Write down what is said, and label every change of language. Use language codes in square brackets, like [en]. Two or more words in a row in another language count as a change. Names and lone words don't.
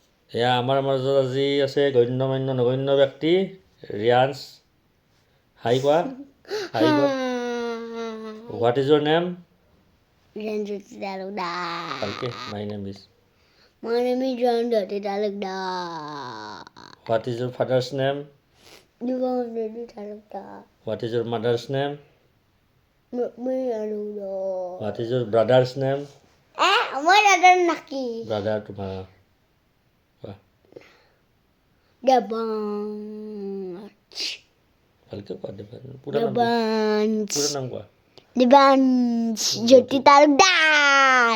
[as] এয়া আমাৰ মাজত আজি আছে গণ্যমান্য নগণ্য ব্যক্তি ৰিয়াঞ্চ হাই কোৱা হাই কোৱা [en] what is your name [as] Ranjit Talukdar. ভালকে [en] my name is My name is Ranjit Talukdar. what is your father's name Ranjit Talukdar. what is your mother's name Me Talukdar. what is your brother's name My brother Naki. [as] ব্ৰাদাৰ তোমাৰ কোৱা Devanch. ভালকে কোৱা পুৰা নাম Devanch. পুৰা নাম কোৱা Devanch. Jyoti Talukdar.